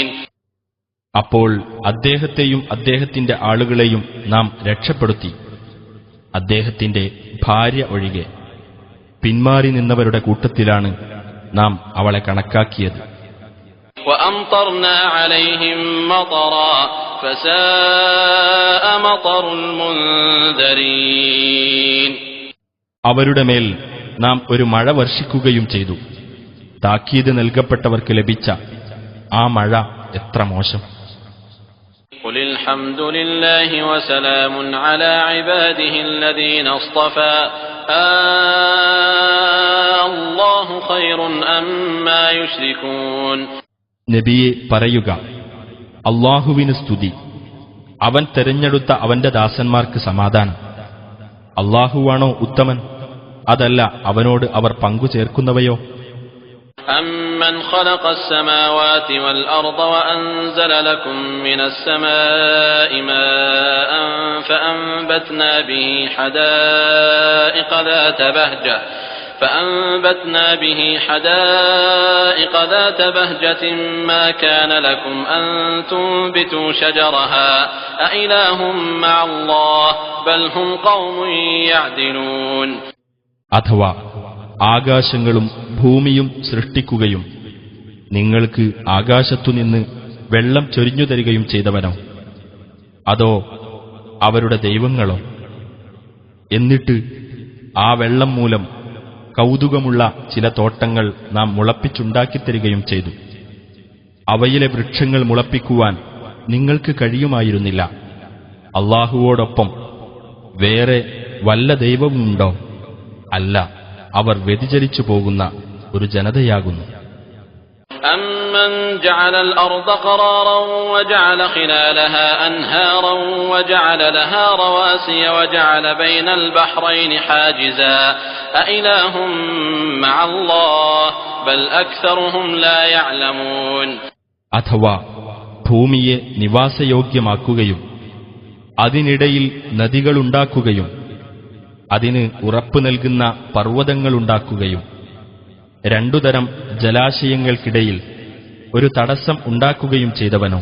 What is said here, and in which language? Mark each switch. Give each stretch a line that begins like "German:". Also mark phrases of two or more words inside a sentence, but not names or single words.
Malayalam: അപ്പോൾ അദ്ദേഹത്തെയും അദ്ദേഹത്തിന്റെ ആളുകളെയും നാം രക്ഷപ്പെടുത്തി, അദ്ദേഹത്തിന്റെ ഭാര്യ ഒഴികെ. പിന്മാറി നിന്നവരുടെ കൂട്ടത്തിലാണ് നാം അവളെ കണക്കാക്കിയത്.
Arabic: وأمطرنا عليهم مطرا فساء مطر المنذرين
Malayalam: അവരുടെ മേൽ നാം ഒരു മഴ വർഷിക്കുകയും ചെയ്തു. താക്കീത് നൽകപ്പെട്ടവർക്ക് ലഭിച്ച ആ മഴ എത്ര മോശം.
Arabic: قل الحمد لله وسلام على عباده الذين اصطفى الله خير أما يشركون
Malayalam: നബിയെ പറയുക, അല്ലാഹുവിന് സ്തുതി, അവൻ തെരഞ്ഞെടുത്ത അവന്റെ ദാസന്മാർക്ക് സമാധാനം. അല്ലാഹുവാണോ ഉത്തമൻ, അതല്ല അവനോട് അവർ പങ്കുചേർക്കുന്നവയോ?
Arabic: أَمَّنْ خَلَقَ السَّمَاوَاتِ وَالْأَرْضَ وَأَنزَلَ لَكُم مِّنَ السَّمَاءِ مَاءً فَأَنبَتْنَا بِهِ حَدَائِقَ ذَاتَ بَهْجَةٍ مَّا كَانَ لَكُمْ أَن تُنبِتُوا شَجَرَهَا أَإِلَٰهٌ مَّعَ اللَّهِ بَلْ هُمْ قَوْمٌ يَعْدِلُونَ
Malayalam: അഥവാ ആകാശങ്ങളും ഭൂമിയും സൃഷ്ടിക്കുകയും നിങ്ങൾക്ക് ആകാശത്തുനിന്ന് വെള്ളം ചൊരിഞ്ഞു തരികയും ചെയ്തവനോ? അതോ അവരുടെ ദൈവങ്ങളോ? എന്നിട്ട് ആ വെള്ളം മൂലം കൗതുകമുള്ള ചില തോട്ടങ്ങൾ നാം മുളപ്പിച്ചുണ്ടാക്കിത്തരികയും ചെയ്തു. അവയിലെ വൃക്ഷങ്ങൾ മുളപ്പിക്കുവാൻ നിങ്ങൾക്ക് കഴിയുമായിരുന്നില്ല. അല്ലാഹുവോടൊപ്പം വേറെ വല്ല ദൈവവുമുണ്ടോ? അല്ല, അവർ വ്യതിചലിച്ചു പോകുന്ന ഒരു ജനതയാകുന്നു.
Arabic: أَمَّنْ جَعَلَ الْأَرْضَ قَرَارًا وَجَعَلَ خِلَالَهَا أَنْهَارًا وَجَعَلَ لَهَا رَوَاسِيَ وَجَعَلَ بَيْنَ الْبَحْرَيْنِ حَاجِزًا أَإِلَٰهٌ مَّعَ اللَّهِ بَلْ أَكْثَرُهُمْ لَا يَعْلَمُونَ
Malayalam: അഥവാ ഭൂമിയെ നിവാസയോഗ്യമാക്കുകയും അതിനിടയിൽ നദികളുണ്ടാക്കുകയും അതിന് ഉറപ്പു നൽകുന്ന പർവ്വതങ്ങളുണ്ടാക്കുകയും രണ്ടുതരം ജലാശയങ്ങൾക്കിടയിൽ ഒരു തടസ്സം ഉണ്ടാക്കുകയും ചെയ്തവനോ?